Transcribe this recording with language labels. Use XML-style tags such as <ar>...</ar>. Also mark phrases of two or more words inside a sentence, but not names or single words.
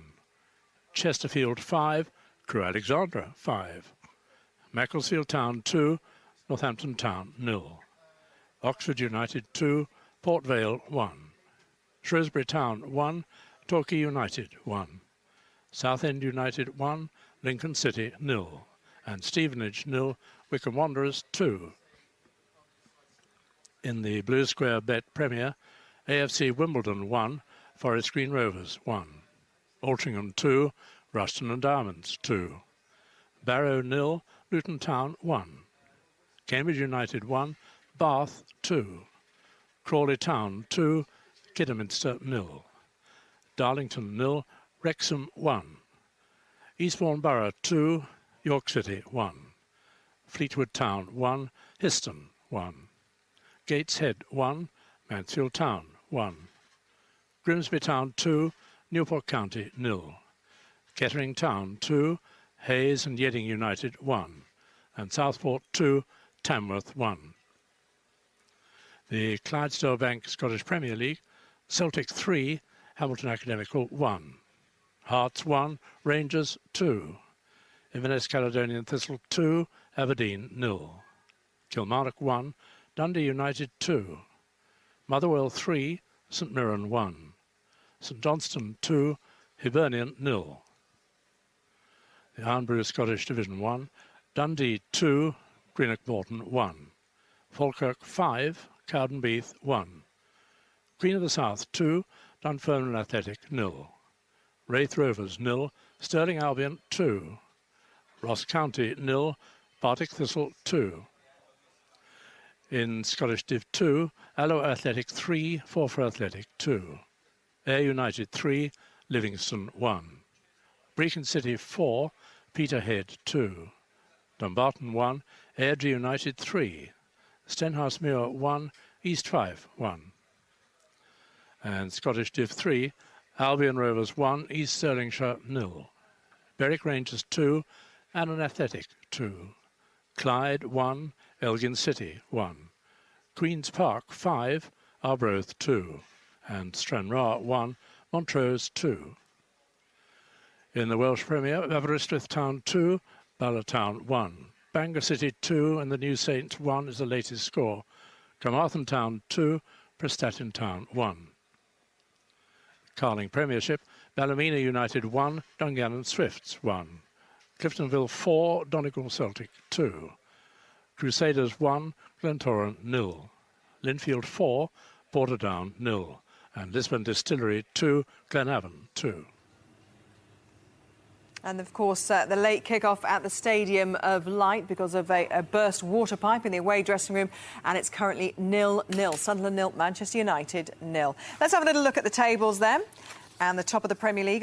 <en>Chesterfield 5, Crewe Alexandra 5. Macclesfield Town 2, Northampton Town 0. Oxford United 2, Port Vale 1. Shrewsbury Town 1, Torquay United 1. Southend United 1, Lincoln City 0. And Stevenage 0, Wycombe Wanderers 2. In the Blue Square Bet Premier, AFC Wimbledon 1, Forest Green Rovers 1. Altrincham 2, Rushton and Diamonds 2. Barrow 0, Luton Town 1. Cambridge United 1, Bath 2. Crawley Town 2, Kidderminster 0. Darlington 0, Wrexham 1. Eastbourne Borough 2, York City 1. Fleetwood Town 1, Histon 1. Gateshead 1, Mansfield Town 1. Grimsby Town 2, Newport County 0. Kettering Town 2, Hayes and Yeading United 1. And Southport 2, Tamworth 1. The Clydesdale Bank Scottish Premier League, Celtic 3, Hamilton Academical 1. Hearts 1, Rangers 2. Inverness Caledonian Thistle 2, Aberdeen 0. Kilmarnock 1, Dundee United 2. Motherwell 3, St Mirren 1. St Johnstone 2, Hibernian 0. The Ironbrew Scottish Division 1, Dundee 2, Greenock Morton 1. Falkirk 5, Cowdenbeath 1. Queen of the South 2, Dunfermline Athletic 0. Wraith Rovers 0, Stirling Albion 2. Ross County 0, Partick Thistle 2. In Scottish Div 2, Alloa Athletic 3, Forfar Athletic 2. Ayr United 3, Livingston 1. Brecon City 4, Peterhead 2. Dumbarton 1, Airdrie United 3. Stenhousemuir 1, East Fife 1. And Scottish Div 3, Albion Rovers 1, East Stirlingshire 0. Berwick Rangers 2, Annan Athletic 2. Clyde 1, Elgin City 1. Queen's Park 5, Arbroath 2. And Stranraer 1, Montrose 2. In the Welsh Premier, Aberystwyth Town 2, Bala Town 1. Bangor City 2 and the New Saints 1 is the latest score. Carmarthen Town 2, Prestatyn Town 1. Carling Premiership, Ballymena United 1, Dungannon Swifts 1. Cliftonville 4, Donegal Celtic 2. Crusaders 1, Glentoran 0. Linfield 4, Portadown 0. And Lisbon Distillery 2, Glenavon 2. And, of course, the late kick-off at the Stadium of Light because of a burst water pipe in the away dressing room, and it's currently 0-0. Sunderland 0, Manchester United 0. Let's have a little look at the tables then, and the top of the Premier League.</en>